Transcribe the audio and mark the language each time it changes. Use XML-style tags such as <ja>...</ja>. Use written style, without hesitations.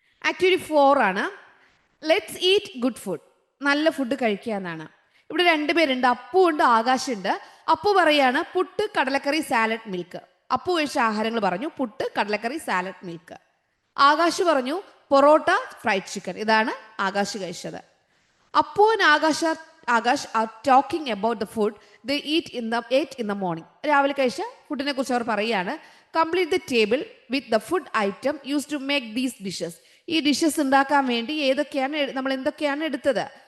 <ml>Activity 4 ആണ്.</ml> <en>Let's eat good food.</en> <ml>നല്ല food കഴിക്കുക എന്നാണ്. ഇവിടെ 2 പേരുണ്ട്, അപ്പു ഉണ്ട്, ആകാശുണ്ട്. അപ്പു പറയാണ് പുട്ട്, കടലക്കറി, സാലഡ്, മിൽക്ക്. അപ്പു കഴിച്ച ആഹാരങ്ങൾ പറഞ്ഞു, പുട്ട്, കടലക്കറി, സാലഡ്, മിൽക്ക്. ആകാശ് പറഞ്ഞു പൊറോട്ട, ഫ്രൈഡ് ചിക്കൻ. ഇതാണ് ആകാശ് കഴിച്ചത്.</ml> <en>Appu and Akash are talking about the food they ate in the morning.</en> <ml>രാവിലെ കഴിച്ച ഫുഡിനെ കുറിച്ച് അവർ പറയുകയാണ്.</ml> <en>Complete the table with the food item use to make these dishes.</en> <ml>ഈ ഡിഷസ് ഉണ്ടാക്കാൻ വേണ്ടി നമ്മൾ എന്തൊക്കെയാണ് എടുത്തത്?</ml>